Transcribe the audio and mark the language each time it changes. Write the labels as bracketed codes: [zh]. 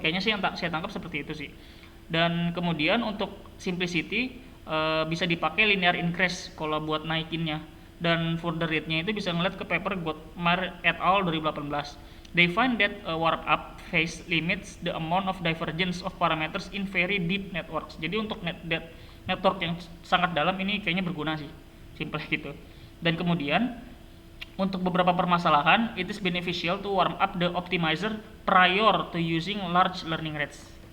[id] Kayaknya sih yang saya tangkap seperti itu sih. Dan kemudian untuk simplicity bisa dipakai linear increase kalau buat naikinnya. Dan [en] for the [id] rate-nya itu bisa ngeliat ke paper Gottmar et al 2018. [en] They find that a warm up phase limits the amount of divergence of parameters in very deep networks. [id] Jadi untuk network yang sangat dalam ini kayaknya berguna sih, simple gitu. Dan kemudian Untuk beberapa permasalahan, [en] it is beneficial to warm up the optimizer prior to using large learning rates.